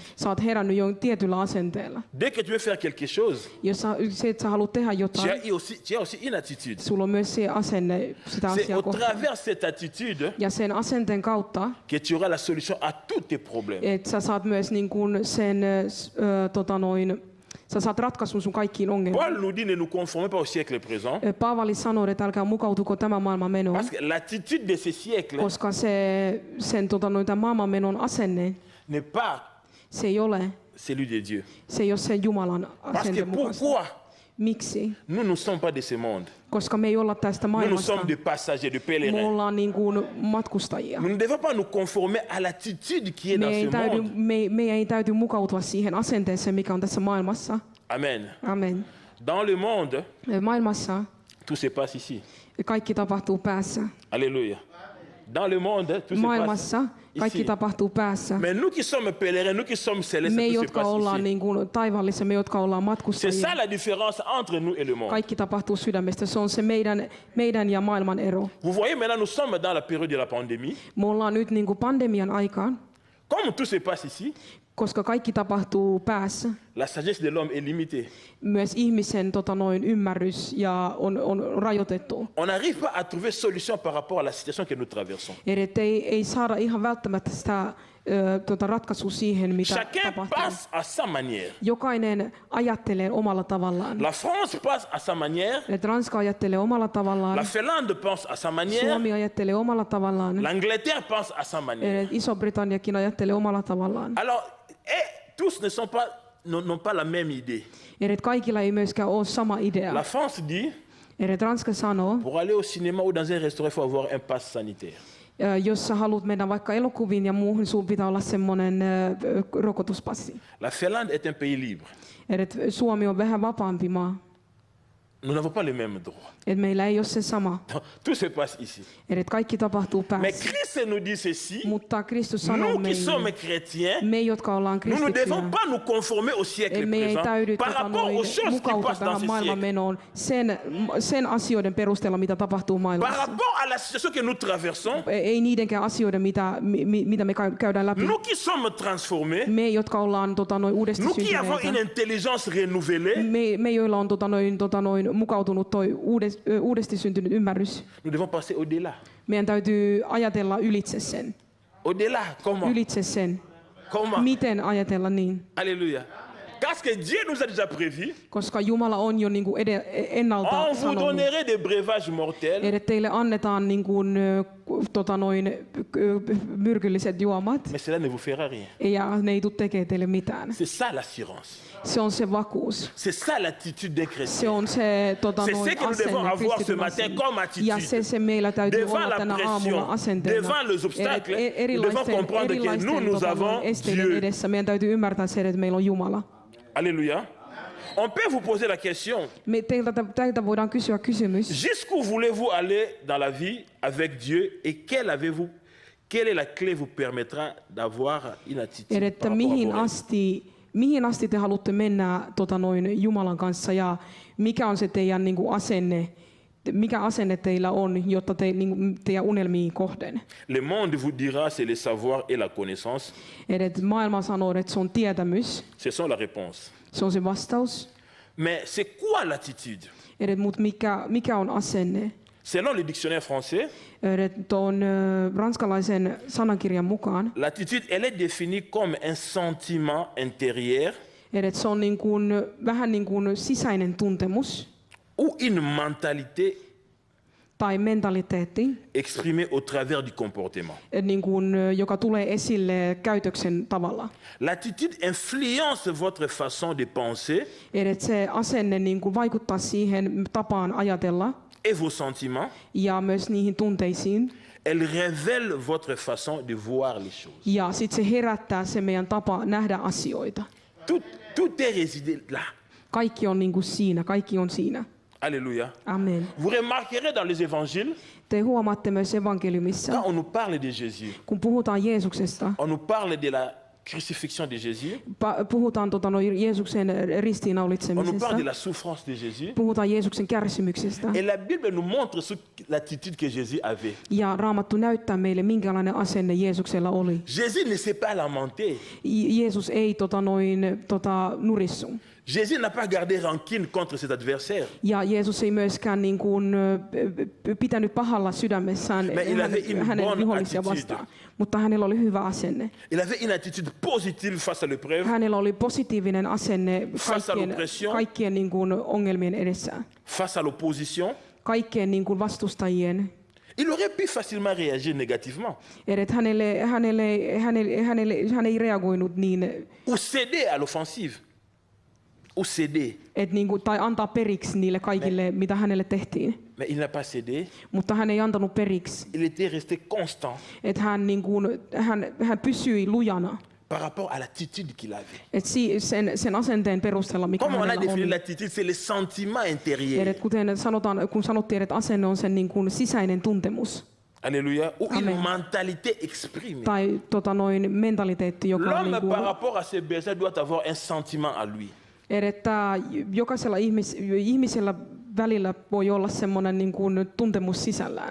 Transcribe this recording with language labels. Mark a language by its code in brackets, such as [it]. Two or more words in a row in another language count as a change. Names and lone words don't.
[fi] sä oot herännyt jo tietyllä asenteella. [fr] Dès que tu veux faire quelque chose, [fi] Jos se, että sä haluat tehdä [fr] tu [fi] jotain, [fr] as aussi une attitude. [fi] sulla on myös se asenne sitä [fr] C'est [fi] asiaa [fr] au [fi] kohtaan. [fr] travers cette attitude [fi] Ja sen asenteen kautta, [fr] que tu auras la solution à tous tes problèmes. [fi] että sä saat myös niin kuin sä saat ratkaisun sun kaikkiin ongelmiin. [fr] Paul nous dit ne nous conformez pas au siècle présent, [fi] Paavali sanoo, että älkää mukautuko tämän maailman menoon, [fr] parce que l'attitude de ce siècle [fi] koska sen tämän maailman menon asenne, [fr] n'est pas [fi] se ei ole, [fr] celui de Dieu. [fi] se ei ole sen Jumalan [fr] Parce que [fi] asenteen mukaista. [fr] pourquoi? [fi] Miksi? [fr] Nous ne sommes pas de ce monde. [fi] Koska me ei olla tästä [fr] Nous [fi] maailmasta. [fr] sommes des passagers, des [fi] Me [fr] pèlerins. [fi] ollaan niin kuin matkustajia. [fr] Nous ne devons pas nous conformer à l'attitude qui est dans ce monde. [fi] Meidän ei täytyy mukautua siihen asenteeseen, mikä on tässä maailmassa. [fr] Amen. [fi] Amen. [fr] Dans le monde, [fi] Maailmassa [fr] tout se passe ici. [fi] kaikki tapahtuu päässä. [fr] Alléluia. Dans le monde, tout se passe [fi] Maailmassa kaikki [fr] ici. [fi] tapahtuu päässä. [fr] Mais nous qui sommes pèlerins, nous qui sommes célestes, [fi] Me, [fr] tout se [fi] jotka [fr] passe [fi] ollaan [fr] ici. [fi] niin kuin taivaallisia, me, jotka ollaan [fr] C'est [fi] matkustajia, [fr] ça la différence entre nous et le monde. [fi] kaikki tapahtuu sydämestä. Se on se meidän ja maailman ero. [fr] Vous voyez, maintenant, nous sommes dans la période de la pandémie. [fi] Me ollaan nyt niin kuin pandemian aikaan, [fr] Comme tout se passe ici, [fi] koska kaikki tapahtuu päässä. [fr] la sagesse de l'homme est limitée. [fi] Myös ihmisen ymmärrys ja on rajoitettu. [fr] On n'arrive pas à trouver solution par rapport à la situation que nous traversons. [fi] Eli ei saada ihan välttämättä sitä ratkaisua siihen, mitä [fr] Chacun [fi] tapahtuu. [fr] passe à sa manière. [fi] Jokainen ajattelee omalla tavallaan. [fr] La France passe à sa manière. [fi] Et Ranska ajattelee omalla [fr] La [fi] tavallaan, [fr] Finlande pense à sa manière. [fi] Suomi ajattelee omalla tavallaan, [fr] L'Angleterre pense à sa manière. [fi] Iso-Britanniakin ajattelee omalla tavallaan. [fr] Alors, tous n'ont pas la même idée. [fi] Eli kaikilla ei myöskään ole sama idea. [fr] La France dit, [fi] Eli Ranska sanoo, [fr] pour aller au cinéma ou dans un restaurant, il faut avoir un pass sanitaire. [fi] jos sä haluat mennä vaikka elokuviin ja muuhun, sun pitää olla semmoinen rokotuspassi. [fr] La Finlande est un pays libre. [fi] Eli Suomi on vähän vapaampi maa. [fr] Nous n'avons pas les mêmes droits. [fi] Et meillä ei ole se sama. [fr] Tout se passe ici. [fi] Eli kaikki tapahtuu [fr] Mais [fi] päässä. [fr] Christ nous dit ceci, [fi] Mutta Kristus sanoo [fr] nous qui [fi] meille, [fr] sommes chrétiens, [fi] me jotka ollaan [fr] nous ne devons [fi] kristittyjä, [fr] pas nous conformer au siècle [fi] me ei [fr] présent [fi] täydy [fr] par rapport aux choses qui [fi] mukautua [fr] passent dans [fi] tähän [fr] ce [fi] maailman [fr] siècle. [fi] menoon sen asioiden perusteella, mitä tapahtuu [fr] Par [fi] maailmassa. [fr] rapport à la situation que nous traversons, [fi] Ei niidenkään asioiden, mitä me käydään läpi. [fr] nous qui sommes transformés, [fi] Me, jotka ollaan uudesti [fr] nous qui avons une [fi] syntyneitä, [fr] intelligence renouvelée, [fi] me joilla on mukautunut uudesti syntynyt ymmärrys, [fr] nous devons passer au-delà. [fi] meidän täytyy ajatella ylitse sen. [fr] Au-delà, comment? [fi] Ylitse sen. [fr] Comment? [fi] Miten ajatella niin? [fr] Alléluia. Parce que Dieu nous a déjà prévu, [fi] Koska Jumala on jo ennalta [fr] on vous [fi] sanonut, [fr] donnerait des breuvages mortels, [fi] että teille annetaan myrkylliset juomat, [fr] mais cela ne vous fera rien. [fi] ja ne ei tule tekemään teille mitään. [fr] C'est ça l'assurance. [fi] Se on se vakuus. [fr] C'est ça l'attitude des [fi] Se [fr] chrétiens. [fi] on se [fr] C'est ce que nous devons [fi] asenne [fr] avoir ce [fi] kristityn [fr] matin [fi] asenne. [fr] comme [fi] Ja [fr] attitude. [fi] se meillä täytyy [fr] Devant [fi] olla [fr] la [fi] tänä aamulla [fr] pression, [fi] asenteena. [fr] devant les obstacles, nous devons comprendre que [fi] erilaisten [fr] nous avons [fi] esteiden [fr] Dieu. [fi] edessä. Meidän täytyy ymmärtää se, että meillä on Jumala. [fr] Alléluia. On peut vous poser la question, [fi] Teiltä voidaan kysyä kysymys. [fr] jusqu'où voulez-vous aller dans la vie avec Dieu et quelle est la clé vous permettra d'avoir une attitude [fi] Että [fr] par rapport à [fi] mihin [fr] vos rêves? [fi] mihin asti te haluatte mennä Jumalan kanssa ja mikä on se teidän asenne, mikä asenne teillä on, jotta teidän unelmiin kohden. [fr] Le monde vous dira c'est le savoir et la connaissance. [fi] Et maailma sanoo, että se on tietämys, [fr] Ce sont la réponse. [fi] se on se vastaus. [fr] Mais c'est quoi l'attitude? [fi] Mutta mikä on asenne? [fr] Selon le dictionnaire français, [fi] Tuon ranskalaisen sanankirjan mukaan, [fr] l'attitude elle est définie comme un sentiment intérieur [fi] että se on vähän sisäinen tuntemus [fr] ou une mentalité [fi] tai mentaliteetti, [fr] exprimée au travers du comportement. [fi] joka tulee esille käytöksen tavalla. [fr] L'attitude influence votre façon de penser [fi] Että se asenne vaikuttaa siihen tapaan ajatella [fr] et vos sentiments. [fi] ja myös niihin tunteisiin. [fr] Elle révèle votre façon de voir les choses. [fi] Ja sitten se herättää se meidän tapa nähdä asioita. [fr] Tout est résidé là. [fi] Kaikki on siinä, kaikki on siinä. [fr] Alléluia. [fi] Amen. [fr] Vous remarquerez dans les évangiles, [fi] Te huomaatte myös evankeliumissa, [fr] quand on nous parle de Jésus, [fi] kun puhutaan Jeesuksesta, [fr] on nous parle de la crucifixion de Jésus, [fi] puhutaan Jeesuksen [fr] on nous parle [fi] ristiinnaulitsemisesta, [fr] de la souffrance de Jésus. [fi] puhutaan Jeesuksen kärsimyksestä. [fr] Et la Bible nous montre l'attitude que Jésus avait. [fi] Ja Raamattu näyttää meille, minkälainen asenne Jeesuksella oli. [fr] Jésus ne s'est pas lamenté. [fi] Jeesus ei nurissu. [fr] Jésus n'a pas gardé rancune contre ses adversaires. [fi] Ja Jeesus ei myöskään pitänyt pahalla sydämessään [fr] Mais il avait une [fi] hänen [fr] bonne [fi] vihollisia [fr] attitude. [fi] vastaan. Mutta hänellä oli hyvä asenne. [fr] Il avait une attitude positive face à l'épreuve, [fi] Hänellä oli positiivinen asenne [fr] Face à l'oppression. [fi] kaikkien ongelmien edessä. [fr] face à l'opposition. [fi] Kaikkien vastustajien. [fr] Il aurait pu facilement réagir négativement [fi] Hän ei reagoinut niin, [fr] ou céder à l'offensive. Ou céder. [fi] tai antaa periksi niille kaikille, mitä hänelle tehtiin. [fr] Mais il n'a pas cédé. [fi] Mutta hän ei antanut periksi. [fr] Il était resté constant [fi] Että hän pysyi lujana. [fr] par rapport à l'attitude qu'il avait. [fi] Että sen asenteen perusteella, mikä [fr] Comme on a [fi] hänellä [fr] défini [fi] on. [fr] l'attitude, c'est le sentiment intérieur. [fi] Kuten sanottiin, että asenne on sen sisäinen tuntemus. [fr] Alléluia. Ou une [fi] Amen. [fr] mentalité exprimée. [fi] Tai mentaliteetti, joka on [fr] L'homme [fi] niinku, [fr] par rapport à ses besoins doit avoir un sentiment à lui. [fi] että jokaisella ihmisellä välillä voi olla semmoinen niin kuin tuntemus sisällään.